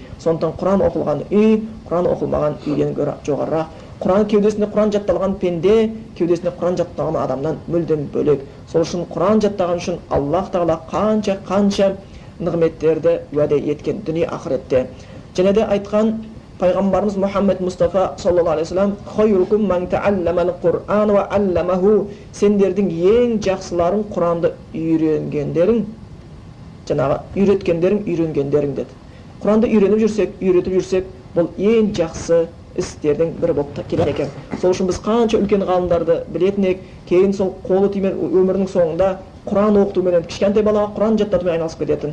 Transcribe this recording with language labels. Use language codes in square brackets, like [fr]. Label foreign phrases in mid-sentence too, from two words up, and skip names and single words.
[kk] Сондықтан Құран оқылған үй, Құран оқылмаған үйден гөрі жоғарырақ. Құран кеудесіне Құран жатталған пенде, кеудесіне Құран жатталған адамнан мүлдем бөлек. Сол үшін Құран жаттаған үшін Аллах Тағала қанша нығметтерді уәде еткен дүние ақыретте. Және де айтқан Пайғамбарымыз Мұхаммед Мұстафа [ar] صلى الله عليه وسلم: "خيركم من تعلم القرآن وعلمه." [kk] Сендердің ең жақсыларың Құранды үйренгендерің, жаңағы үйреткендерің, үйренгендерің деді. Құранды үйретіп жүрсек, бұл ең жақсы істердің бірі болып келеді екен. Сол үшін біз қанша үлкен ғалымдарды білетін едік, кейін сол қолы тимей өмірінің соңында Құран оқыту менен кішкентай балаға Құран жаттатумен айналысып кететін.